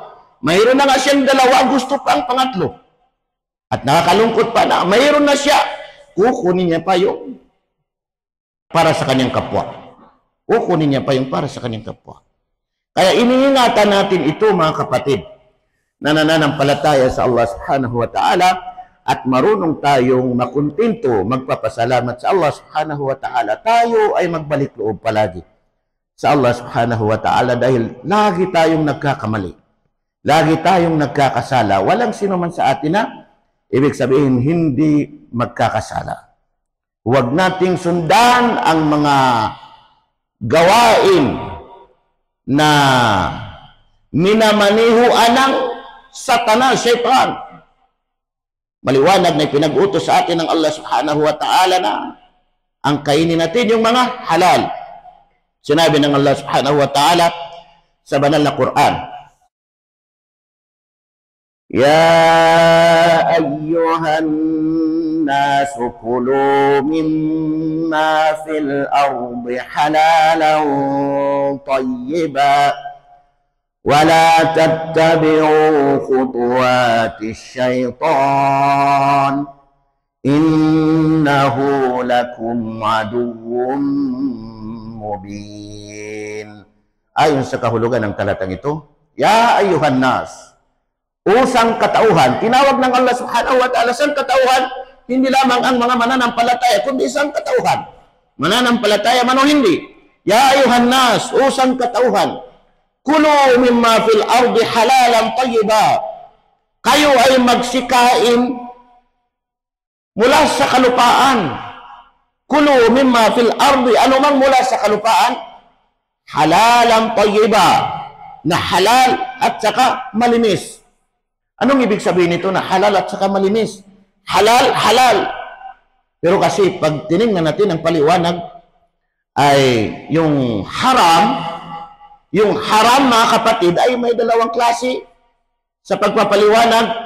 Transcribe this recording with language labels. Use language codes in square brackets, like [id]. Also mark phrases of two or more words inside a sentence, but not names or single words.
[tl] Mayroon na nga siyang dalawa, gusto pang pangatlo. At nakakalungkot pa na, mayroon na siya, kukunin niya pa yung para sa kanyang kapwa. Kukunin niya pa yung para sa kanyang kapwa. Kaya iniingatan natin ito mga kapatid, na nananampalataya sa Allah [ar] سبحانه وتعالى [tl] at marunong tayong makuntento, magpapasalamat sa Allah [ar] سبحانه وتعالى. [tl] Tayo ay magbalik loob palagi sa Allah [ar] سبحانه وتعالى [tl] dahil lagi tayong nagkakamali. Lagi tayong nagkakasala. Walang sino man sa atin na ibig sabihin hindi magkakasala. Huwag nating sundan ang mga gawain na minamanihuan ng Satanas, Shaitan. Maliwanag na pinag-utos sa atin ng Allah [ar] سبحانه وتعالى [tl] na ang kainin natin yung mga halal. Sinabi ng Allah [ar] سبحانه وتعالى [tl] sa banal na Quran, [ar] يا أيها الناس كلوا مما في الأرض حلالا طيبا ولا تتبعوا خطوات الشيطان إنه لكم عدو مبين. [tl] Ayon sa kahulugan ng talatang ito, [ar] يا أيها الناس, [tl] usang katauhan, tinawag ng Allah [ar] سبحانه وتعالى [tl] sang katauhan, hindi lamang ang mga mananampalataya, kundi isang katauhan. Mananampalataya man o hindi. [ar] يا أيها الناس, [tl] usang katauhan, [ar] كلوا مما في الأرض حلالا طيبا. [tl] Kayo ay magsikain mula sa kalupaan. [ar] كلوا مما في الأرض, [tl] anumang mula sa kalupaan, [ar] حلالا طيبا, [tl] na halal at saka malinis. Anong ibig sabihin nito na halal at saka malinis? Halal, halal. Pero kasi pag tinignan natin ang paliwanag ay yung haram mga kapatid ay may dalawang klase sa pagpapaliwanag.